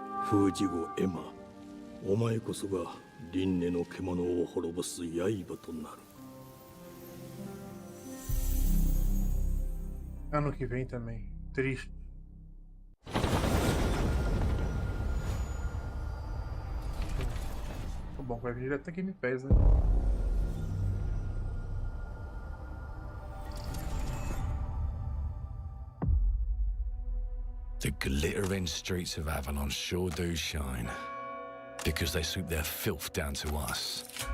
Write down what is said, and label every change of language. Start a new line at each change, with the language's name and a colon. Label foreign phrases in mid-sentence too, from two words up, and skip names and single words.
Japanese: 風事後エマ、お前こそが輪廻の獣を滅ぼす刃となる。
Portuguese: Ano que vem também. Triste. Tá bom, vai vir direto a Game Pass, né?
English: The glittering streets of Avalon sure do shine, because they swoop their filth down to us.